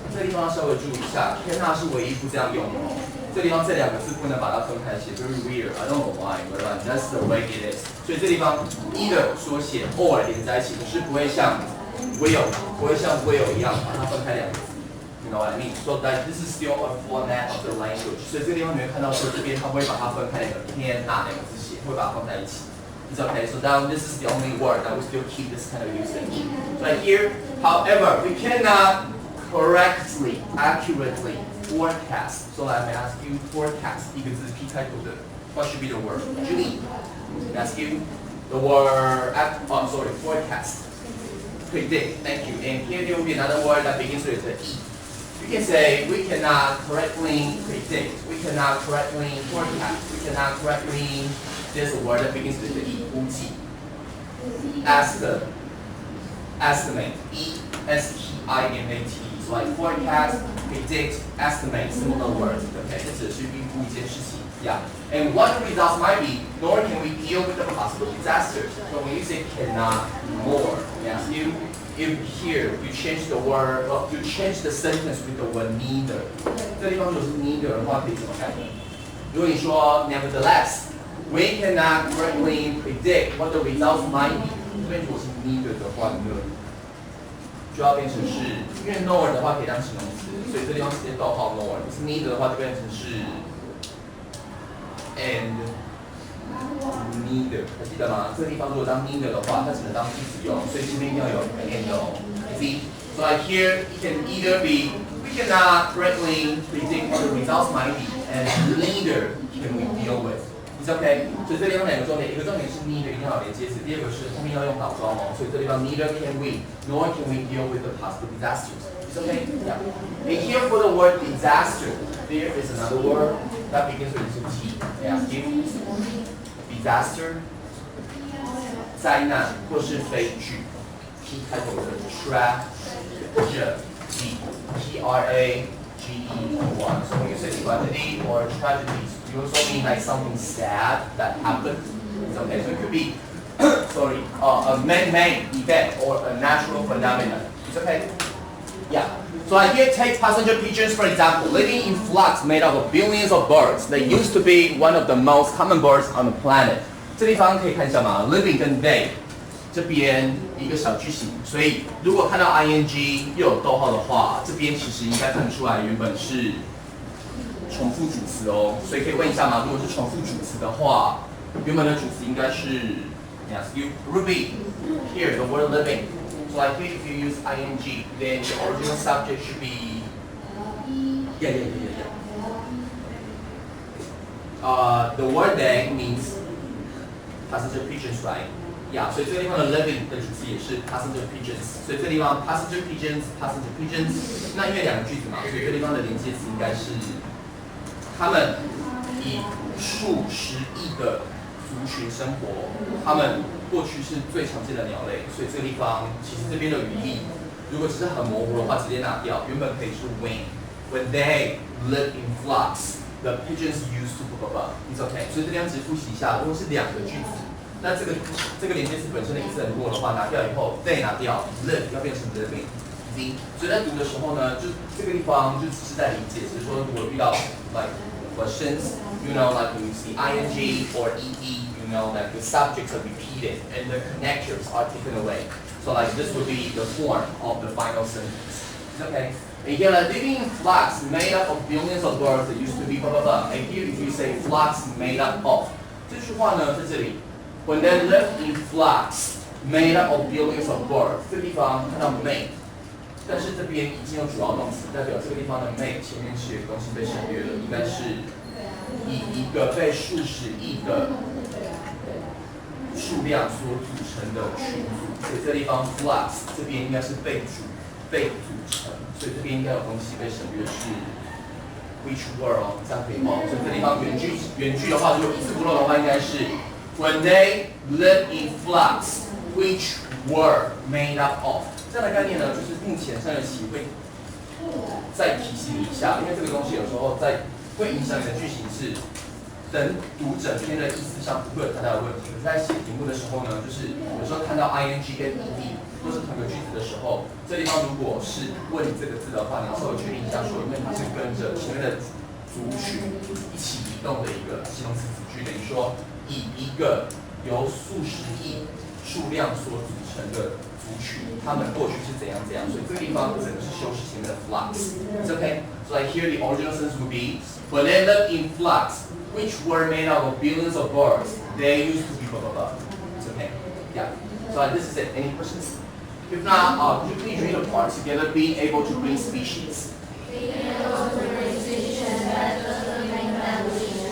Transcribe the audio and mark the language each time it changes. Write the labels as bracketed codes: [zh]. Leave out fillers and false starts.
[zh] 这地方稍微注意一下 ，cannot 是唯一不这样用的。这地方这两个字不能把它分开写 ， [en] very weird. I don't know why, but that's the way it is. [zh] 所以这地方 either 缩写 or 连在一起，可是不会像 will 一样把它分开两个字。 [en] You know what I mean? So that this is still a format of the language. [zh] 所以这个地方你会看到说这边它不会把它分开两个 can not 两个字写，会把它放在一起。 [en] It's okay. So now this is the only word that we still keep this kind of usage. Right here, however, we cannot correctly, accurately forecast. So I may ask you forecast [zh] 一个字 P 开头的 [en] what should be the word? Julie, I ask you the word forecast. Predict. Thank you. And here there will be another word that begins with the E. You can say we cannot correctly predict. We cannot correctly forecast. We cannot correctly. There's a word that begins with the E. [zh] 估计 [en] estimate. E-S-T-I-M-A-T. So like forecast, predict, estimate, similar words. [zh] Okay, 这只是预估一件事情。 [en] Yeah. And what the results might be, nor can we deal with the possible disasters. So when you say cannot, nor, yes, if here you change the word, you change the sentence with the word neither. [zh] 这地方如果是 neither 的话，可以怎么改呢？如果你说 [en] nevertheless, we cannot correctly predict what the results might be. [zh] 这边如果是 neither 的话呢，就要变成是，因为 nor 的话可以当形容词，所以这地方直接逗号 nor。是 neither 的话就变成是 and neither， 还记得吗？这个地方如果当 neither 的话，它只能当副词用，所以前面一定要有 and 哦。 [en] See, so like here, it can either be we cannot correctly predict what the results might be, and neither can we deal with. It's okay. [zh] 所以这地方两个重点，一个重点是 neither 一定要有连接词，第二个是后面要用倒装哦。所以这地方 [en] neither can we, nor can we deal with the possible disasters. It's okay. Yeah. And here for the word disaster, there is another word that begins with the T. I ask you, disaster, [zh] 灾难或是悲剧， T 开头的 [en] tragedy, T-R-A-G-E-D-Y. So when you say tragedy or tragedies, you also mean like something sad that happened. It's okay. So it could be, a man-made event or a natural phenomenon. It's okay. Yeah. So I here take passenger pigeons for example, living in flocks made up of billions of birds. They used to be one of the most common birds on the planet. [zh] 这地方可以看一下吗 ？Living 跟 they 这边一个小句型，所以如果看到 ing 又有逗号的话，这边其实应该看出来原本是重复主词哦。所以可以问一下吗？如果是重复主词的话，原本的主词应该是 [en] Yes, you Ruby. Here the word living. So So like here, if you use ing, then the original subject should be yeah. The word they means passenger pigeons, right? Yeah. [zh] 所以这个地方的 living 的主词也是 passenger pigeons。所以这个地方 passenger pigeons。那因为两个句子嘛，所以这个地方的连接词应该是他们以数十亿的族群生活，他们过去是最常见的鸟类，所以这个地方其实这边的语义，如果只是很模糊的话，直接拿掉。原本可以是 [en] when they live in flocks, the pigeons used to It's okay。 [zh] 所以这边只复习一下，如果是两个句子，那这个连接词本身的意思很弱的话，拿掉以后 they 拿掉 live 要变成 living。所以在读的时候呢，就这个地方就只是在理解，只是说如果遇到 [en] like questions, you know, like when you see ing or ed, you know, that the subjects are repeated and the connectors are taken away. So like this would be the form of the final sentence. Okay. And here, living in flocks made up of billions of birds that used to be blah blah blah. And here, if you say flocks made up of, [zh] 这句话呢在这里 [en] when they live in flocks made up of billions of birds， [zh] 这个地方看到 [en] made。 [zh] 但是这边已经有主要动词，代表这个地方的 make 前面是有东西被省略了，应该是以一个被数十亿的数量所组成的群组，所以这个地方 flux 这边应该是被组成，所以这边应该有东西被省略是 which were 哦，这样可以吗？所以这地方原句的话，如果一字不漏的话，应该是 [en] when they live in flux which were made up of。 [zh] 这样的概念呢，就是目前上学期会再提醒你一下，因为这个东西有时候会影响你的句型是，等读整篇的意思上不会有太大的问题。可是在写题目的时候呢，就是有时候看到 ing 跟 ed 都是同一个句子的时候，这地方如果是问你这个字的话，你要稍微确定一下说，因为它是跟着前面的族群一起移动的一个形容词子句，等于说以一个由数十亿数量所组成的族群，他们过去是怎样，所以这个地方整个是修饰前面的 flux。 [en] It's okay. So like here the original sentence would be, when they lived in flux, which were made up of billions of birds, they used to be blah blah blah. It's okay. Yeah. So this is it. Any questions? If not, could you please read the part together? Being able to bring species. Being able to bring species that doesn't make that we should.